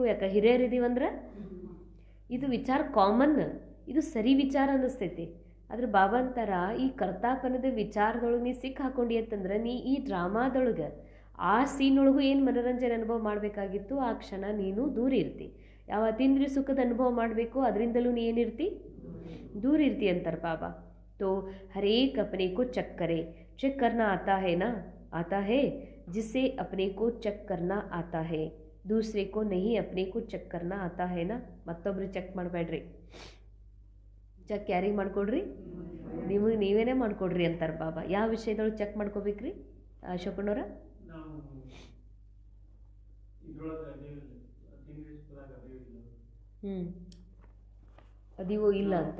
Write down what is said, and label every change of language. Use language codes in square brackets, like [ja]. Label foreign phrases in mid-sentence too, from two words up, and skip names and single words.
[kn] ಯಾಕೆ ಹಿರಿಯರಿದ್ದೀವಂದ್ರೆ ಇದು ವಿಚಾರ ಕಾಮನ್, ಇದು ಸರಿ ವಿಚಾರ ಅನ್ನಿಸ್ತೈತಿ. ಆದ್ರೆ ಬಾಬಾ ಅಂತಾರ ಈ ಕರ್ತಾಪನದ ವಿಚಾರದೊಳಗೆ ನೀ ಸಿಕ್ಕ ಹಾಕೊಂಡಿ ಅಂತಂದ್ರೆ ನೀ ಈ ಡ್ರಾಮಾದೊಳಗೆ ಆ ಸೀನೊಳಗೂ ಏನು ಮನೋರಂಜನೆ ಅನುಭವ ಮಾಡಬೇಕಾಗಿತ್ತು ಆ ಕ್ಷಣ ನೀನು ದೂರ ಇರ್ತಿ. ಯಾವ ಅತೀಂದ್ರಿಯ ಸುಖದ ಅನುಭವ ಮಾಡಬೇಕು ಅದರಿಂದಲೂ ನೀ ಏನಿರ್ತಿ, ದೂರ ಇರತೀ ಅಂತರ ಬಾಬಾ. [hi] तो हर एक अपने को चेक करे. चेक करना आता है ना, आता है जिसे अपने को चेक करना आता है, दूसरे को नहीं अपने को चेक करना आता है ना. [kn] ಮತ್ತೊಬ್ರು ಚೆಕ್ ಮಾಡಬೇಡ್ರಿ, ಚೆಕ್ ಯಾರಿಗೆ ಮಾಡ್ಕೊಡ್ರಿ, ನಿಮಗೆ ನೀವೇನೇ ಮಾಡ್ಕೊಡ್ರಿ ಅಂತಾರೆ ಬಾಬಾ. ಯಾವ ವಿಷಯದೊಳಗೆ ಚೆಕ್ ಮಾಡ್ಕೋಬೇಕ್ರಿ ಅಶೋಕಣ್ಣವ್ರ? ಅದಿವೋ ಇಲ್ಲ ಅಂತ.